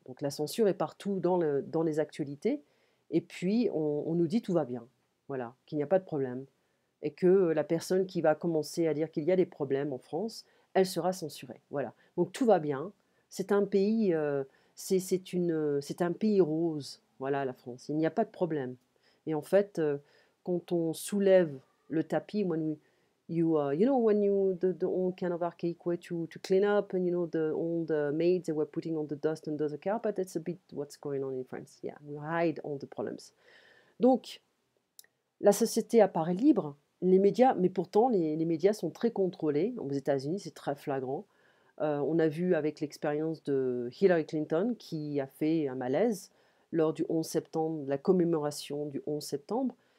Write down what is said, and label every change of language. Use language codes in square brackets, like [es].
[fr] Donc la censure est partout dans les actualités. Et puis on nous dit tout va bien. Voilà, qu'il n'y a pas de problème. Et que la personne qui va commencer à dire qu'il y a des problèmes en France, elle sera censurée. Voilà. Donc tout va bien. C'est un pays, c'est un pays rose. Voilà, la France. Il n'y a pas de problème. [en] Et en fait, quand on soulève le tapis, you know, when the old kind of archaic way to clean up, and you know, the old maids they were putting on the dust under the carpet. That's a bit what's going on in France. Yeah, we hide all the problems. [fr] Donc, la société apparaît libre, les médias, mais pourtant les médias sont très contrôlés. Aux États-Unis, c'est très flagrant. On a vu avec l'expérience de Hillary Clinton qui a fait un malaise lors du 11 septembre, de la commémoration du 11 septembre.